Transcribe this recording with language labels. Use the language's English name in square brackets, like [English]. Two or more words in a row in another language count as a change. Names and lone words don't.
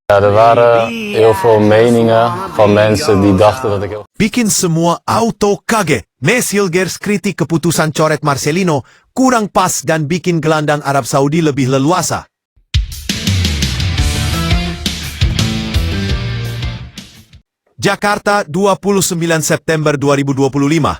[Dutch] Ja, er waren heel veel meningen van mensen die dachten dat ik heel... [Indonesian] Bikin semua auto kaget. Mes Hilgers kritik keputusan coret Marcelino kurang pas dan bikin gelandang Arab Saudi lebih leluasa. Jakarta, 29 September 2025.